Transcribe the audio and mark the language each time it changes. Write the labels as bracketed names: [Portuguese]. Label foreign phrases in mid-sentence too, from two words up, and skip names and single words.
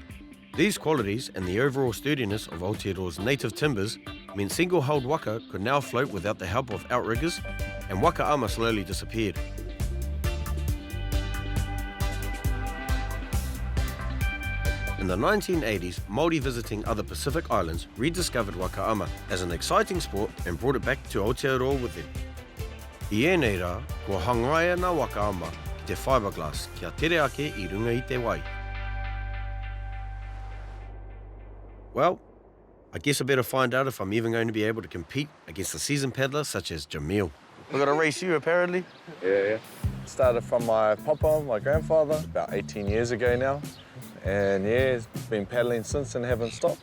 [English] These qualities and the overall sturdiness of Aotearoa's native timbers meant single-hulled waka could now float without the help of outriggers, and Waka Ama slowly disappeared. In the 1980s, Māori visiting other Pacific islands rediscovered Waka Ama as an exciting sport and brought it back to Aotearoa with them. [Māori] I ēnei rā, kua hangaia nā Waka Ama ki te fiberglass kia tere ake I runga I te wai. [English] Well, I guess I better find out if I'm even going to be able to compete against a seasoned paddler such as Jamil. We've got to race you, apparently. Yeah. Started from my papa, my grandfather, about 18 years ago now. And yeah, he's been paddling since and haven't stopped.